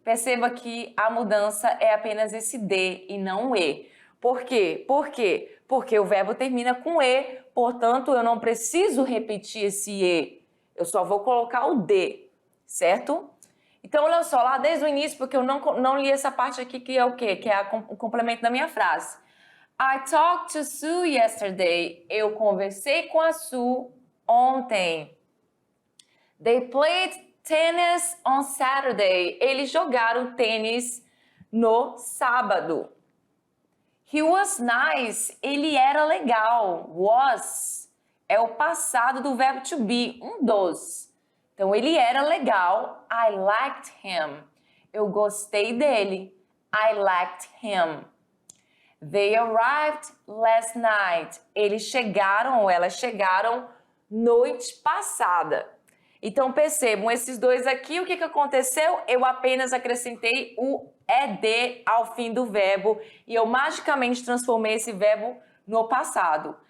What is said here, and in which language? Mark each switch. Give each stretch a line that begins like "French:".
Portuguese: Perceba que a mudança é apenas esse D e não E. Por quê? Porque o verbo termina com E, portanto, eu não preciso repetir esse E. Eu só vou colocar o D, certo? Então, olha só, lá desde o início, porque eu não li essa parte aqui, que é o quê? Que é o complemento da minha frase.
English: I talked to Sue yesterday.
Portuguese: Eu conversei com a Sue ontem.
English: They played tennis on Saturday.
Portuguese: Eles jogaram tênis no sábado.
English: He was nice.
Portuguese: Ele era legal. Was é o passado do verbo to be, um dos. Então, ele era legal.
English: I liked him.
Portuguese: Eu gostei dele.
English: I liked him. They arrived last night.
Portuguese: Eles chegaram ou elas chegaram noite passada. Então, percebam, esses dois aqui, o que aconteceu? Eu apenas acrescentei o ED ao fim do verbo e eu magicamente transformei esse verbo no passado.